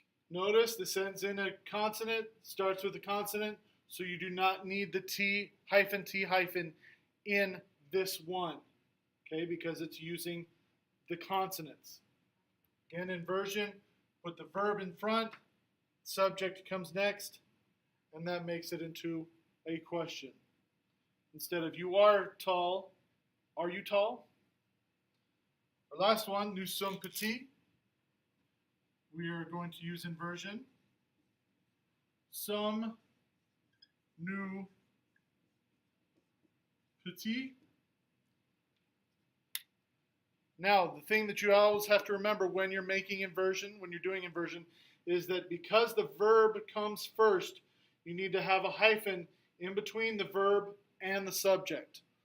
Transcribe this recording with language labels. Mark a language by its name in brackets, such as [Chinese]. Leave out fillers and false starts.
[English] Notice the sentence in a consonant starts with a consonant, so you do not need the T hyphen in this one, okay, because it's using the consonants. Again, inversion, put the verb in front, subject comes next, and that makes it into a question. Instead of you are tall, are you tall? Our last one, [French] nous sommes petits. [English] We are going to use inversion. [French] Sommes nous petits? [English] Now, the thing that you always have to remember when you're making inversion, when you're doing inversion, is that because the verb comes first, you need to have a hyphen in between the verb and the subject.